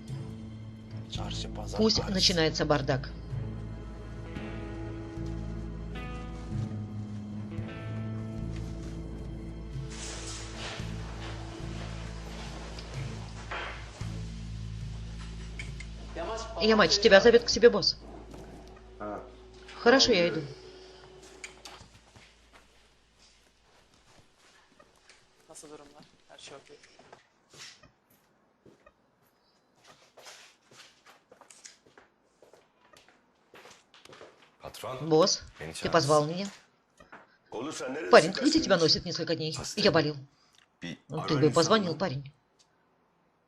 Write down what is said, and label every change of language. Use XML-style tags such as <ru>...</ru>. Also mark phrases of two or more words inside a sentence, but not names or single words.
<ru>Пусть начинается бардак. Ямач, тебя зовет к себе босс. Хорошо, я иду.</ru> <tr>Nasıl durumlar? Her şey okey.</tr> <ru>Босс, ты позвал меня? Парень, где тебя носит несколько дней? Я болел. Ты бы позвонил, парень.</ru>